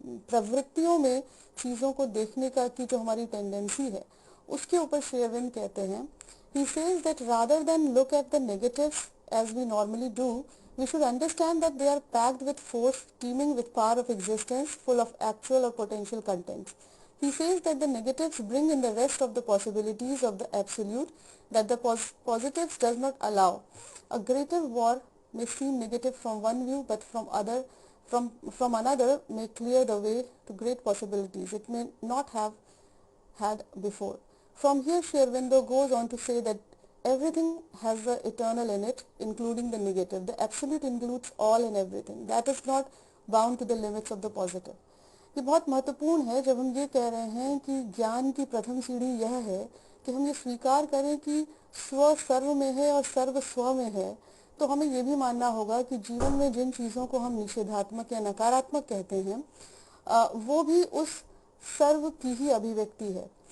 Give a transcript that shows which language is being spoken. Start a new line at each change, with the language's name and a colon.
Hindi: प्रवृत्तियों में चीज़ों को देखने का की जो हमारी टेंडेंसी है, उसके ऊपर श्री अरविंद कहते हैं,
English: he says that rather than look at the negatives as we normally do, we should understand that they are packed with force, teeming with power of existence, full of actual or potential contents. He says that the negatives bring in the rest of the possibilities of the absolute that the positives does not allow. A greater war may seem negative from one view, but from another may clear the way to great possibilities it may not have had before. From here, Sri Aurobindo goes on to say that everything has the eternal in it, including the negative. The absolute includes all and everything. That is not bound to the limits of the positive.
Hindi: ये बहुत महत्वपूर्ण है जब हम ये कह रहे हैं कि ज्ञान की प्रथम सीढ़ी यह है कि हम ये स्वीकार करें कि स्व सर्व में है और सर्व स्व में है, तो हमें ये भी मानना होगा कि जीवन में जिन चीज़ों को हम निषेधात्मक या नकारात्मक कहते हैं वो भी उस सर्व की ही अभिव्यक्ति है।